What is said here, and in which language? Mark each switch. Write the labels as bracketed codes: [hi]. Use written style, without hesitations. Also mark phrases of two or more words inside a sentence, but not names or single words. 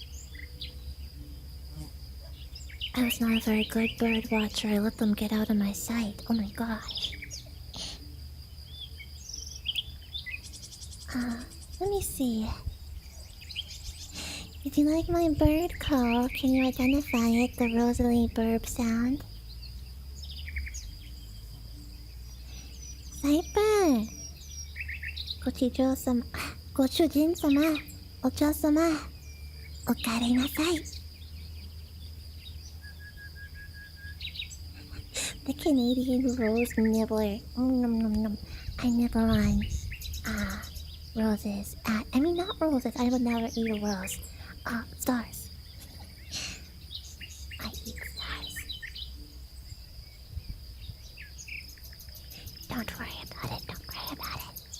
[en] I was not a very good bird watcher. I let them get out of my sight. Oh my gosh. Let me see. If you like my bird call, can you identify it, the Roseli burp sound? Cypher! [ja] ご主人様、ご主人様、お嬢様、おかえりなさい。 [en] The Canadian rose nibbler. Nom nom nom. I nibble on, roses. I mean, not roses. I would never eat a rose. Stars. I eat stars. Don't worry about it. Don't worry about it.